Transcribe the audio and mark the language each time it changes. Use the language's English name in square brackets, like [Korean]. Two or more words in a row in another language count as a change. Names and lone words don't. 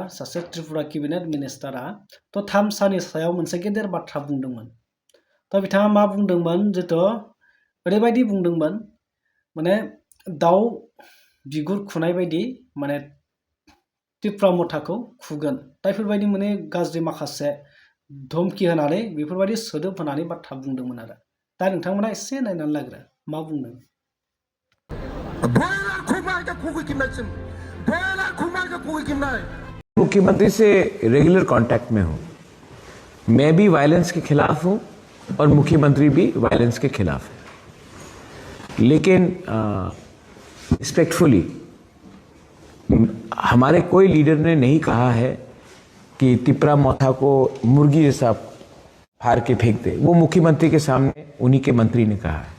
[Bodo] सासे त्रिपुरा [English] cabinet minister [Bodo] तो थामसानि सायाव मोनसे गेदेर बाथ्रा बुंदोंमोन तो बिथाङा मा बुंदोंमोन जितु ओरैबायदि बुंदोंमोन माने दाउ बिगुर खुनाय बायदि माने त्रिपुरा मोथाखौ खुगोन दा बेफोरबायदि माने गाज्रि माखासे धमकी होनानै बेफोरबायदि सोदोब होनानै बाथ्रा बुंदोंमोन आरो दा नोंथांमोना एसे नायनानै लाग्रो मा बुंदों [Hindi] मुख्यमंत्री से रेगुलर कांटेक्ट में हूं मैं भी वायलेंस के खिलाफ हूं और मुख्यमंत्री भी वायलेंस के खिलाफ है लेकिन रिस्पेक्टफुली हमारे कोई लीडर ने नहीं कहा है कि तिपरा मोथा को मुर्गी जैसा फाड़ के फेंक दे, वो मुख्यमंत्री के सामने उन्हीं के मंत्री ने कहा है।